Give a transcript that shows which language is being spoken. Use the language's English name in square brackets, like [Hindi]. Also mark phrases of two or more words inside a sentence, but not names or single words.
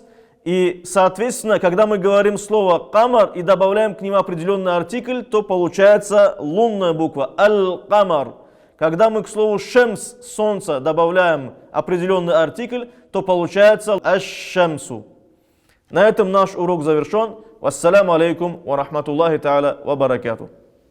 [Russian] И, соответственно, когда мы говорим слово камар и добавляем к нему определенный артикль, то получается лунная буква аль-камар. Когда мы к слову шемс, солнце, добавляем определенный артикль, то получается аш-шамсу. На этом наш урок завершен. [Arabic] والسلام عليكم ورحمة الله تعالى وبركاته.